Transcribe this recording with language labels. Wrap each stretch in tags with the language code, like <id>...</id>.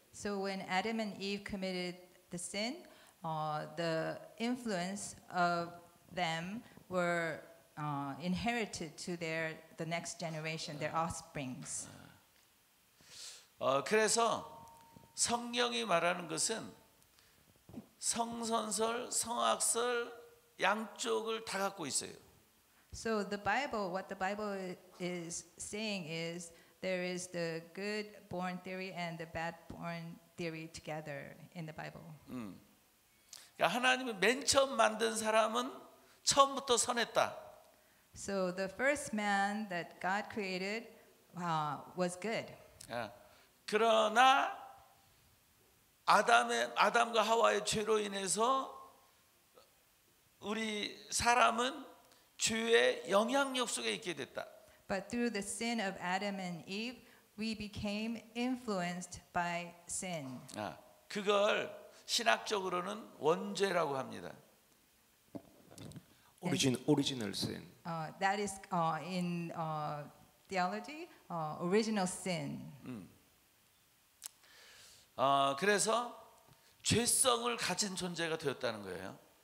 <en>So when Adam and Eve committed the sin, the influence of them were inherited to the next generation, their offsprings.</en> <ko>그래서 성경이 말하는 것은 성선설, 성악설 양쪽을 다 갖고 있어요.</ko> <en>So what the Bible is saying is there is the good born theory and the bad born theory together in the Bible.</en> <ko>그러니까 하나님이 맨 처음 만든 사람은 처음부터 선했다.</ko> <en>So the first man that God created was good.</en> <ko>그러나 아담과 하와의 죄로 인해서 우리 사람은 죄의 영향력 속에 있게 됐다.</ko> <en>But through the sin of Adam and Eve, we became influenced by sin.</en> <ko>그걸 신학적으로는 원죄라고 합니다.</ko> <en>Original sin. That is in theology, original sin.</en> <ko>그래서 죄성을 가진 존재가 되었다는 거예요.</ko>